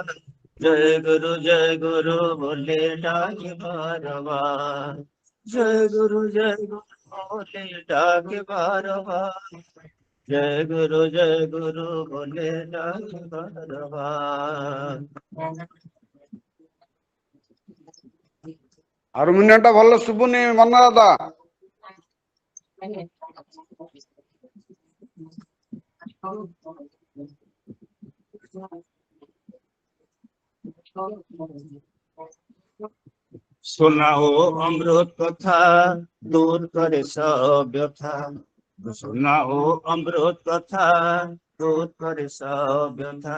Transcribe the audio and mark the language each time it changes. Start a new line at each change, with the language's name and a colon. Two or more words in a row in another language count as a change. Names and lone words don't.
Bangla: জয় গুরু বলে ডাক বারবার, জয় গুরু বলে ডাক বারবার, জয় গুরু বলে ডাক বারবার।
Odia: ହାରମୋନିୟମ ଟା ଭଲ ଶୁଭୁନି ମନ ଦାଦା।
Bangla: শোনাও অমৃত কথা দূর করে সব ব্যথা, শোনাও অমৃত কথা দূর করে সব ব্যথা।